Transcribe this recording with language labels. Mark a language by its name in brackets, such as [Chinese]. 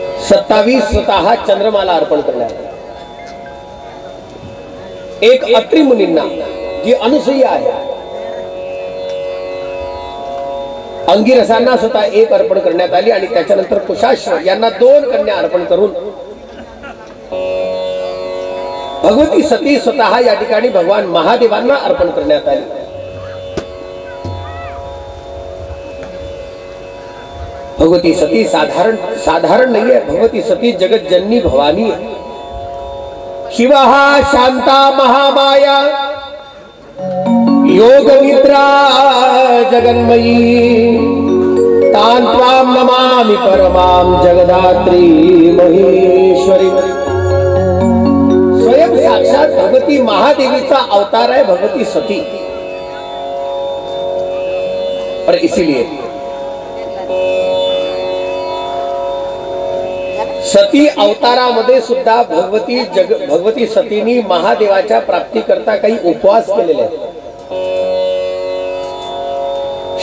[Marathi] 27 स्वतः चंद्रमाला अर्पण करण्यात आल्या, एक अत्रि मुनींना जी अनुसूया आहे, अंगिरसांना स्वतः एक अर्पण करण्यात आली आणि त्याच्यानंतर कुशाश्व यांना 2 कन्या अर्पण करून भगवती सती स्वतः या ठिकाणी भगवान महादेवांना अर्पण करण्यात आली। [Hindi] भगवती सती साधारण नहीं है, भगवती सती जगत जननी भवानी है। [Sanskrit] शिवा शांता महामाया योग निद्रा जगन्मयी तां त्वां नमामि परमां जगदात्री महेश्वरी। [Marathi] स्वयं साक्षात भगवती महादेवीचा अवतार है भगवती सती, [Hindi] और इसीलिए [Marathi] सती अवतारामध्ये सुद्धा भगवती सतीनी महादेवाच्या प्राप्तीकरता काही उपवास केलेले आहेत।